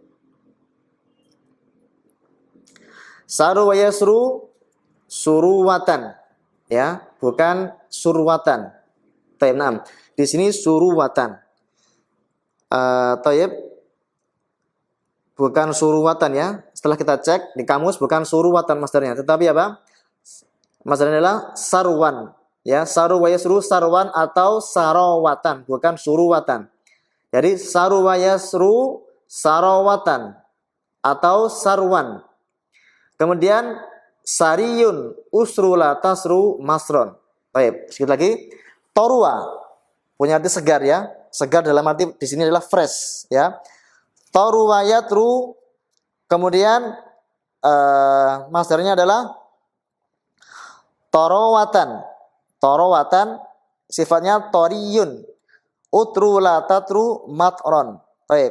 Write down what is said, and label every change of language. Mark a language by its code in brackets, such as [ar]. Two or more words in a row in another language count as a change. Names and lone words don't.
[ar] سرو يسرو سروة ya, bukan surwatan. [id] Taib, nah. Di sini suruwatan. Taib, bukan suruwatan ya. Setelah kita cek di kamus bukan suruwatan masdarnya, tetapi apa? Masdarnya adalah sarwan. Ya, [ar] سرو ويسرو سروا [id] atau sarawatan, bukan suruwatan. [ar] Jadi سرو ويسرو سراوة atau sarwan. Kemudian سري اسر لا تسر مسرى. [id] Baik, sedikit lagi. Torwa punya arti segar ya. Segar dalam arti di sini adalah fresh ya. [ar] طرو يطرو, [id] kemudian masdarnya adalah torowatan. Torowatan sifatnya toriyun. [ar] اطر لا تطر مطرى. Baik.